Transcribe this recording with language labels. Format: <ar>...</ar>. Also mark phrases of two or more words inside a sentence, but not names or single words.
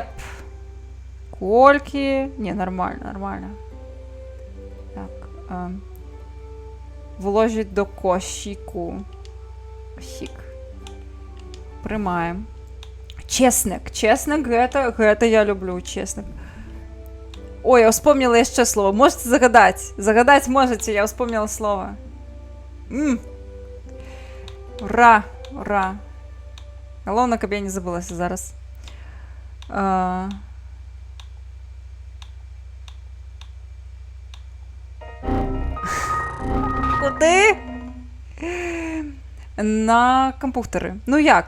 <be>Колькі? Не, нормально.</be> <uk>Так. Вложить до кошіку.</uk> <be>Кошік. Прымаем. Чеснок, гэта я люблю, чеснок.</be> <ru>Ой, я вспомнила яшчэ слово. Можете загадать? Загадать можете, я вспомнила слово. Ура.</ru> <be>Галоўна, каб я не забылася зараз. Куды? На кампутары. Ну як?</be>